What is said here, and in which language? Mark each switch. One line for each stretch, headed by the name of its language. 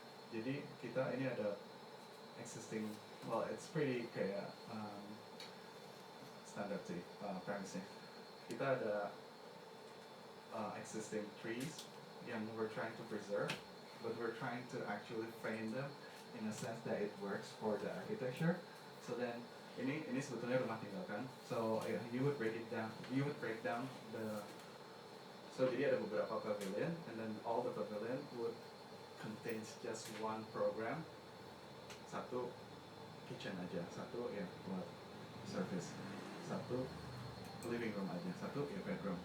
Indonesian: Jadi kita ini ada existing,
English: well, it's pretty
Indonesian: kayak standard sih premise-nya. Kita ada
English: existing trees yang we're trying to preserve, but we're trying to actually frame them in a sense that it works for the architecture.
Indonesian: So then ini sebetulnya rumah tinggal kan.
English: So you would break down the,
Indonesian: so jadi ada beberapa pavilion,
English: and then all the pavilion would contains just one program.
Indonesian: Satu kitchen aja, satu ya buat service, satu living room aja, satu ya bedroom.